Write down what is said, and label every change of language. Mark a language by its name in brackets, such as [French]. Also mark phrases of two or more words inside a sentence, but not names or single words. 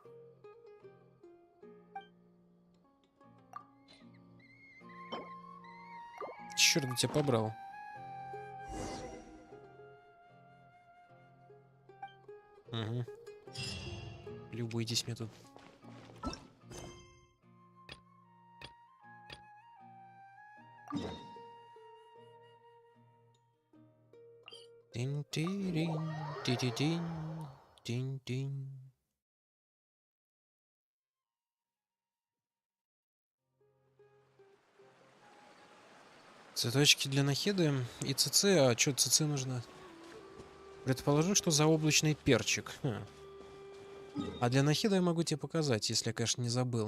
[Russian] Черт, я тебя побрал. Угу. Любуйтесь мне тут. Тин-тирин, ти-ти-тин, тин-тин. Цветочки для нахиды и ЦЦ. А что ЦЦ нужно? Предположу, что заоблачный перчик. А для нахида я могу тебе показать, если я, конечно, не забыл.